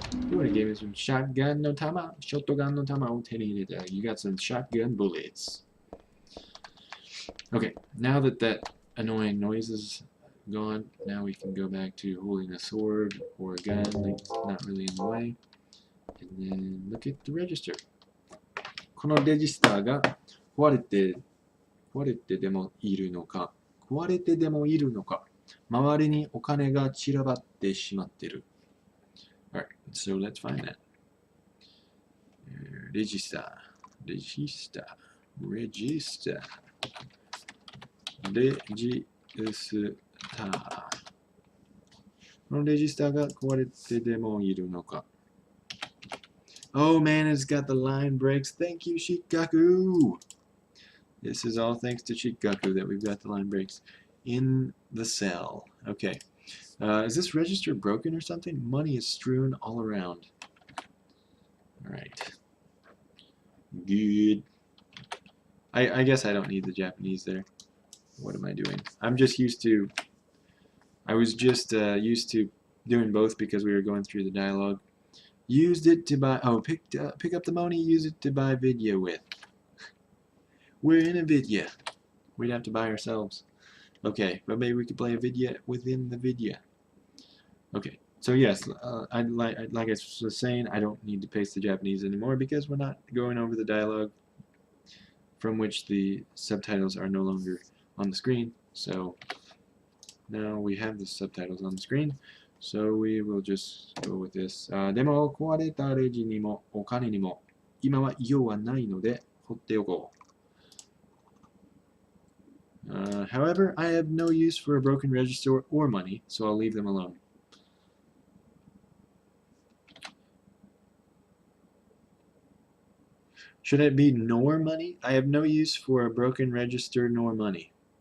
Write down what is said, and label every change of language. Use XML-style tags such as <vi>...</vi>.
<en>You would have gave me some shotgun no tama. Shotgun no tama. You got some shotgun bullets. Okay, now that that annoying noise is gone, now we can go back to holding a sword or a gun. It's not really in the way. And then look at the register.</en> <ja>このレジスターが壊れてでもいるのか、壊れてでもいるのか、周りにお金が散らばってしまってる。</ja> <en>Alright, so let's find that. Register. Register. Register. Register.</en> <ja>このレジスターが壊れてでもいるのか。</ja> <en>Oh man, it's got the line breaks. Thank you, Shikaku. This is all thanks to Shikaku that we've got the line breaks in the cell. Okay. Is this register broken or something? Money is strewn all around. Alright. Good. I guess I don't need the Japanese there. What am I doing? I'm just used to. I was just used to doing both because we were going through the dialogue. Used it to buy. Oh, pick up the money. Use it to buy video with. We're in a video. We'd have to buy ourselves. Okay, but maybe we could play a video within the video. Okay, so yes, like I was saying, I don't need to paste the Japanese anymore because we're not going over the dialogue from which the subtitles are no longer on the screen. So now we have the subtitles on the screen, so we will just go with this.</en> <ja>でも壊れたレジにもお金にも今は用はないので放っておこう。</ja> <en>However, I have no use for a broken register or money, so I'll leave them alone. Should it be nor money? I have no use for a broken register nor money.</en>